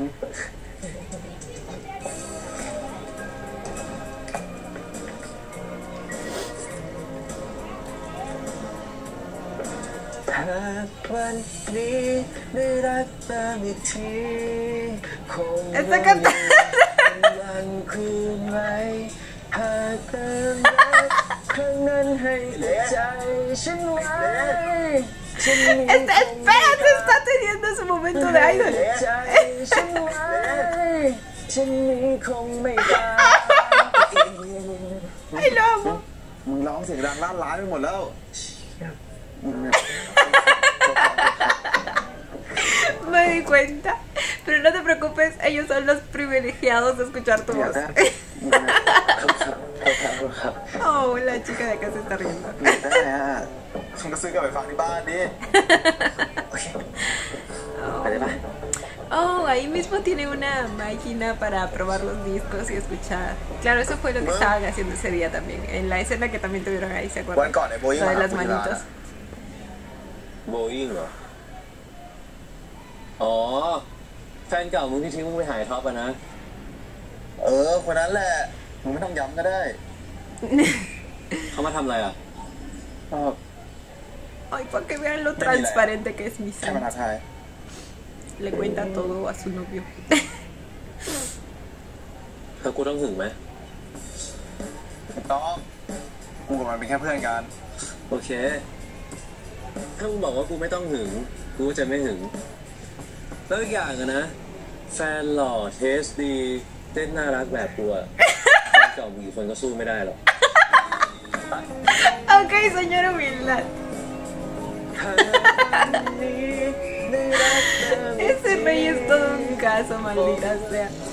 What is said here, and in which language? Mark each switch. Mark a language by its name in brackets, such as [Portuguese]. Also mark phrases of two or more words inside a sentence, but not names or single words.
[Thai] หากวันนี้ได้รักเติมอีกทีคง [Spanish] Está cantando. [Thai] กำลังคืนไว้หากเติมรักครั้งนั้นให้ใจฉันไว้ฉันมี [Spanish] Espérate, está teniendo su momento de idol. [Thai] ใจฉันไว้ฉันมีคงไม่ตาย [Spanish] Ay, lo amo. [Thai] มึงร้องเสียงดังลั่นร้านไปหมดแล้ว [Spanish] Me di cuenta. Pero no te preocupes, ellos son los privilegiados de escuchar tu voz. Oh, la chica de acá se está riendo. [Thai] ได้อะฉันก็ซื้อกลับไปฟังที่บ้านดิ ไปได้ปะ [Spanish] Oh, ahí mismo tiene una máquina para probar los discos y escuchar. Claro, eso fue lo que estaban haciendo ese día también. En la escena que también tuvieron ahí, ¿se [Thai] วัน [Spanish] acuerdan? [Thai] ก่อนไอ้โบยิ่ง [Spanish] Lo [Thai] มา [Spanish] de [Thai] หา [Spanish] las [Thai] กูที่ร้าน [Spanish] manitos. [Thai] อะ โบอิงเหรอ อ๋อ แฟนเก่ามึงที่ทิ้งมึงไปหายท็อปอะนะ คนนั้นแหละมึงไม่ต้องย้ำก็ได้ เขามาทำอะไรอ่ะ [Spanish] Ay, para que vean lo transparente que es mi [Thai] แค่มา [Spanish] Sam. [Thai] ทักทาย [Spanish] Le cuenta todo a su novio. [Thai] แล้วกูต้องหึงไหม ต้องกูกับมันเป็นแค่เพื่อนกัน โอเค ถ้ามึงบอกว่ากูไม่ต้องหึง กูก็จะไม่หึง แล้วอีกอย่างอะนะ แฟนหล่อเทสดีเต้นน่ารักแบบกูอะแฟนเก่ามึงกี่คนก็สู้ไม่ได้หรอก [Spanish] Ok, señora humildad. Ese rey es todo un caso, maldita sea.